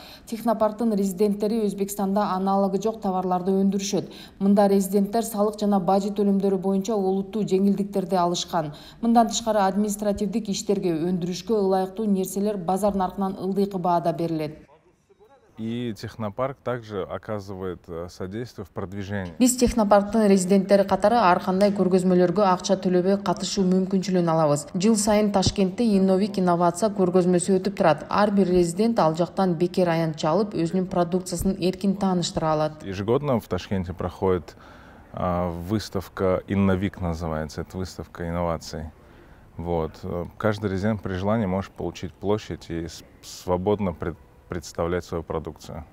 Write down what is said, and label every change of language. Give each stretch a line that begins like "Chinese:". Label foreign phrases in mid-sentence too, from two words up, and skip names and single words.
Kyrgyz: Технопарктын резиденттери Өзбекстанда аналогы жок товарларды өндүрүшөт. Мында резиденттер салык жана бажы төлөмдөрү боюнча олуттуу жеңилдиктерди алышкан. Мындан тышкары административдик иштерге, өндүрүшкө ылайыктуу нерселер базар наркынан ылдыйкы баада берилет.
Russian: И технопарк также оказывает содействие в продвижении.
Kyrgyz: Биз технопарктын резиденттери катары ар кандай көргөзмөлөргө акча төлөбөй катышуу мүмкүнчүлүгүн алабыз. Жыл сайын Ташкентте инновация көргөзмөсү өтүп турат. Ар бир резидент ал жактан бекер аянтча алып, өзүнүн продукциясын эркин тааныштыра алат.
Russian: Ежегодно в Ташкенте проходит выставка «Инновик» называется. Это выставка инноваций. Вот. Каждый резидент при желании может получить площадь и свободно представлять свою продукцию.